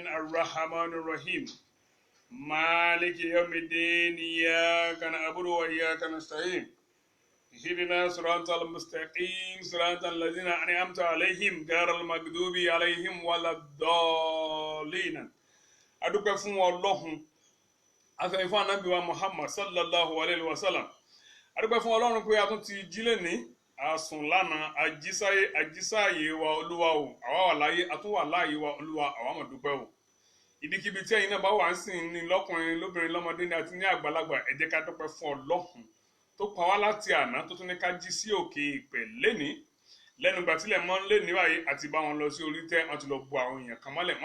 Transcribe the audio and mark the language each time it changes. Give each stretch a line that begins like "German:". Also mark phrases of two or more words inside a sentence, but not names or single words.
Arabic: الرحمن الرحيم. مالك يوم الدين. إياك نعبد وإياك نستعين. اهدنا صراط المستقيم صراط الذين أنعمت عليهم غير المغضوب عليهم ولا الضالين.
Yoruba: Adúpẹ́ fún Ọlọ́hun afẹ́yìn fún Ànábì wa Muhammad
Arabic: صلى الله عليه وسلم.
Yoruba: Adúpẹ́ fún Ọlọ́run pé a tún ti jí lẹ́ni àsùn lánàá àjísáyé wa Olúwa o àwa wà láyé a tún wà láàyè wa Olúwa àwa mọ̀ dúpẹ́ o. Ibikíbi tí ẹ̀yin náà bá wà ń sìn ní lọ́kùnrin lóbìnrin lọ́mọdé ní àti ní àgbàlagbà ẹ jẹ́ ká dúpẹ́ fún Ọlọ́hun tó pa wá láti àná tó tún ní ká jí sí òkè ìpè lẹ́ni lẹ́nu ìgbà tílẹ̀ mọ́ lẹ́ni báyìí àti bá wọn lọ sí orí tẹ́ wọ́n ti lọ bu àwọn èèyàn kan mọ́lẹ̀